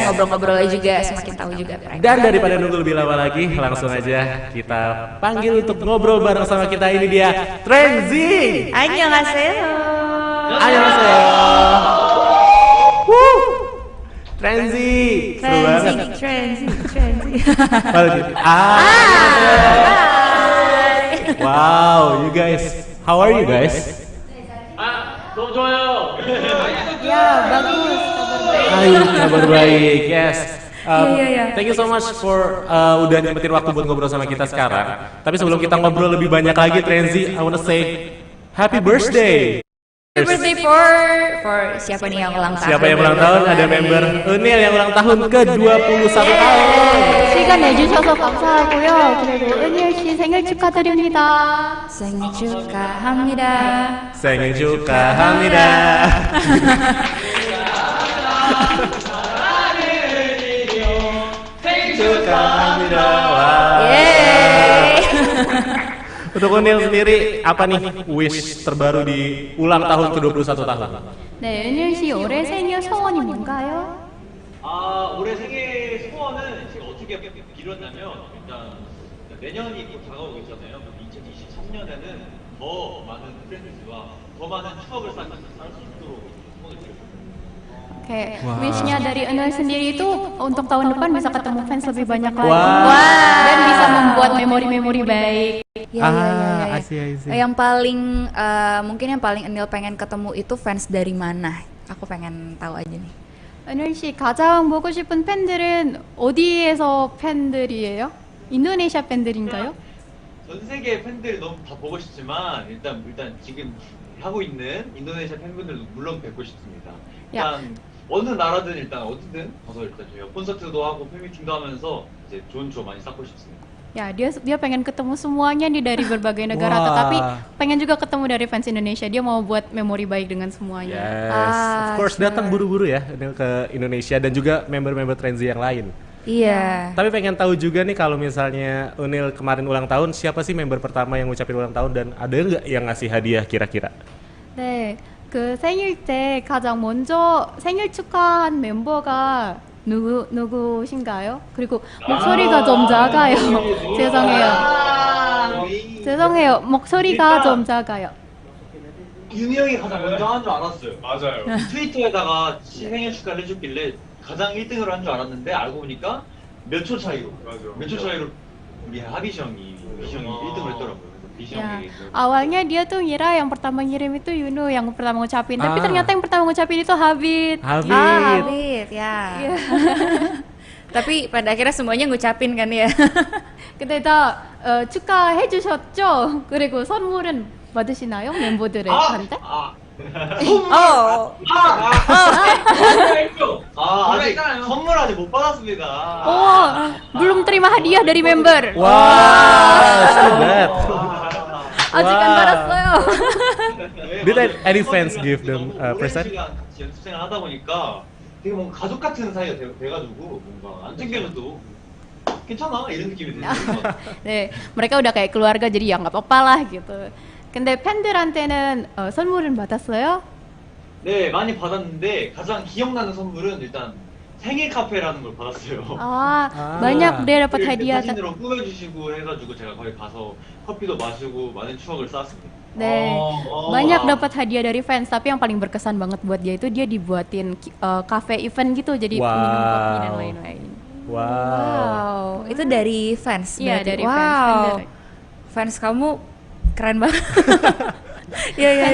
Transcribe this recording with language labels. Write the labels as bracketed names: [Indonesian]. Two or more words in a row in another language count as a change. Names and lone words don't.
[Indonesian] Ngobrol-ngobrolnya juga semakin tahu juga mereka. Dan daripada nunggu lebih lama lagi, langsung aja kita panggil untuk ngobrol bareng sama kita. Ini dia Trenzy. [Korean] Annyeonghaseyo. Annyeonghaseyo. Trenzy. [Indonesian] Seru banget. Trenzy. [English] Wow, you guys. How are you guys? [Korean] 너무 좋아요. [Indonesian] Ya, bagus. Ayo, kabar baik. Yes. Iya. [English] Thank you so much for [Indonesian] udah nyempetin waktu buat ngobrol sama kita sekarang. Tapi sebelum kita ngobrol lebih banyak lagi, [English] Trenzy, I wanna say happy birthday. Happy birthday for [Indonesian] siapa nih yang ulang tahun? Siapa yang ulang tahun? Ada member Unil yang ulang tahun ke-21 tahun. [Korean] 시간 내주셔서 감사하고요. 그리고 은일 씨 생일 축하드립니다. 생일 축하합니다. 생일 축하합니다. 축하합니다. [Indonesian] Untuk Unil sendiri, apa nih wish terbaru di ulang tahun ke-21 tahun? [Korean] 네, 은일 씨 올해 생일 소원이 뭔가요? 올해 생일 소원은 제가 어떻게 미뤘냐면 일단 내년이 또 다가오고 있잖아요. 2023년에는 더 많은 프렌즈와 더 많은 추억을 쌓을 수 있도록 소원을 드렸습니다. [Indonesian] Kayak wishnya dari Enel sendiri itu untuk tahun depan bisa ketemu fans lebih banyak lagi dan bisa membuat memori-memori baik. Ya. [English] I see. [Indonesian] Yang paling mungkin yang paling Enil pengen ketemu itu fans dari mana? Aku pengen tahu aja nih. [Korean] 은일 씨 가장 보고 싶은 팬들은 어디에서 팬들이에요? 인도네시아 팬들인가요? 전 세계 팬들 너무 다 보고 싶지만 일단 지금 하고 있는 인도네시아 팬분들도 물론 뵙고 싶습니다. 일단 어느 나라든 일단 어디든 가서 일단 저희가 콘서트도 하고 팬미팅도 하면서 이제 좋은 추억 많이 쌓고 싶습니다. [Indonesian] Ya, dia pengen ketemu semuanya nih dari berbagai negara, tetapi pengen juga ketemu dari fans Indonesia. Dia mau buat memori baik dengan semuanya. [English] Yes, of course [Indonesian] datang buru-buru ya ke Indonesia dan juga member-member Trenzy yang lain. Iya. Tapi pengen tahu juga nih kalau misalnya Unil kemarin ulang tahun, siapa sih member pertama yang ngucapin ulang tahun dan ada nggak yang ngasih hadiah kira-kira? [Korean] 네, 그 생일 때 가장 먼저 생일 축하한 멤버가 누구신가요? 그리고 목소리가 좀 작아요. 죄송해요. 목소리가 좀 작아요. 윤희 형이 가장 먼저 한 줄 알았어요. 맞아요. 트위터에다가 생일 축하를 해줬길래 가장 1등으로 한 줄 알았는데 알고 보니까 몇 초 차이로 맞아. 몇 초 차이로 우리 하비시 형이 1등을 했더라고요. 그래서 비시 [Indonesian] Ya, [Korean] 형에게 [Indonesian] awalnya dia tuh ngira yang pertama ngirim itu Yuno yang pertama ngucapin, tapi Ah. ternyata yang pertama ngucapin itu Habib. Habib. Habib ya. Iya. Tapi pada akhirnya semuanya ngucapin kan ya. [Korean] 근데 다 축하해 주셨죠? 그리고 선물은 받으시나요? 멤버들한테? Oh. 아직 선물 아직 못 받았습니다. [Indonesian] Oh, belum terima hadiah dari member. [English] Wow, so that. [Korean] 아직 안 받았어요. [English] Did any fans give them [Korean] 너무 오랜 [English] present? [Korean] 시간 같이 연습생을 하다 보니까 되게 뭔가 가족 같은 사이가 돼가지고 뭔가 안 챙겨줘도 괜찮아 이런 느낌이 드는 것 같아요. 네, [Indonesian] mereka udah kayak keluarga jadi ya nggak apa-apa lah gitu. [Korean] 근데 팬들한테는 선물은 받았어요? 네, 많이 받았는데 가장 기억나는 선물은 일단 생일 카페라는 걸 받았어요. Ah, Ah. [Indonesian] banyak dia dapat hadiah. [Korean] 사진으로 꾸며주시고 해가지고 제가 거기 가서 커피도 마시고 많은 추억을 쌓았습니다. 네, [Indonesian] banyak dapat hadiah dari fans. Tapi yang paling berkesan banget buat dia itu dia dibuatin [English] cafe event [Indonesian] gitu, jadi Wow. minum kopi dan lain-lain. Wow. Wow, itu dari fans. Iya, berarti. dari wow. fans. Fans kamu keren banget. Iya iya